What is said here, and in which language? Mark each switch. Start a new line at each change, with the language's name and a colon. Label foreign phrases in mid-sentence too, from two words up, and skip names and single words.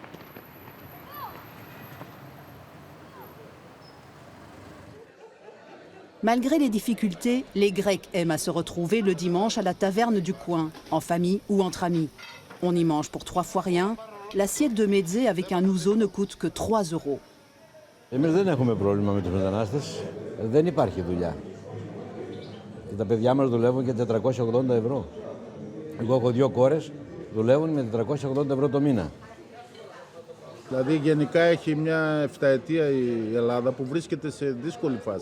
French: Malgré les difficultés, les Grecs aiment à se retrouver le dimanche à la taverne du coin, en famille ou entre amis. On y mange pour 3 fois rien. L'assiette de mezze avec un ouzo ne coûte que 3 €.
Greek: Εμείς δεν έχουμε πρόβλημα με τους μετανάστες. Δεν υπάρχει δουλειά. Και τα παιδιά μας δουλεύουν και 480 ευρώ. Εγώ έχω 2 κόρες, δουλεύουν με 480 ευρώ το μήνα. Δηλαδή γενικά έχει μια 7ετία η Ελλάδα που βρίσκεται σε δύσκολη φάση.